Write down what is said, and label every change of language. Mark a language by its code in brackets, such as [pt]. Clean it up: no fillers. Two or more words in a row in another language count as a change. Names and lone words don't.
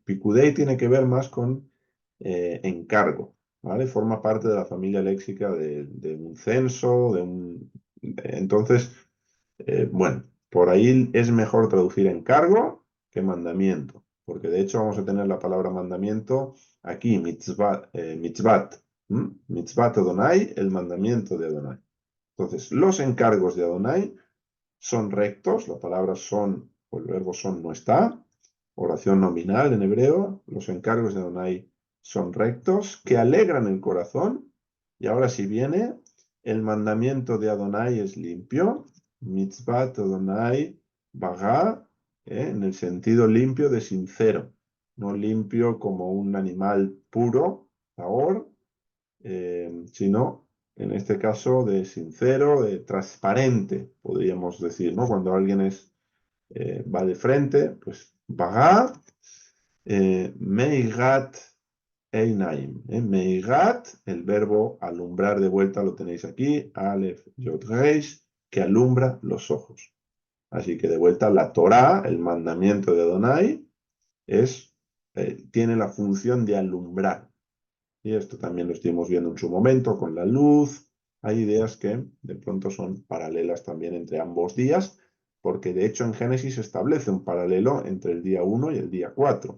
[es] Pikudei tiene que ver más con encargo, ¿vale? Forma parte de la familia léxica de un censo, entonces, bueno, por ahí es mejor traducir encargo que mandamiento, porque de hecho vamos a tener la palabra mandamiento aquí, [he] מצות, מצות אדוני, [es] el mandamiento de Adonai. Entonces, los encargos de Adonai son rectos, la palabra son, o el verbo son no está, oración nominal en hebreo, los encargos de Adonai son rectos, que alegran el corazón, y ahora si viene, el mandamiento de Adonai es limpio, [he] מצות אדוני ברה, [es] en el sentido limpio de sincero, no limpio como un animal puro, tahor, sino en este caso de sincero, de transparente, podríamos decir, ¿no? Cuando alguien va de frente, pues [he] ברה, מאירת עינים. [es] Meigat, el verbo alumbrar de vuelta lo tenéis aquí, [he] אלף יוד ריש, [es] que alumbra los ojos. Así que de vuelta la Torá, el mandamiento de Adonai, tiene la función de alumbrar. Y esto también lo estuvimos viendo en su momento con la luz. Hay ideas que de pronto son paralelas también entre ambos días, porque de hecho en Génesis se establece un paralelo entre el día 1 y el día 4.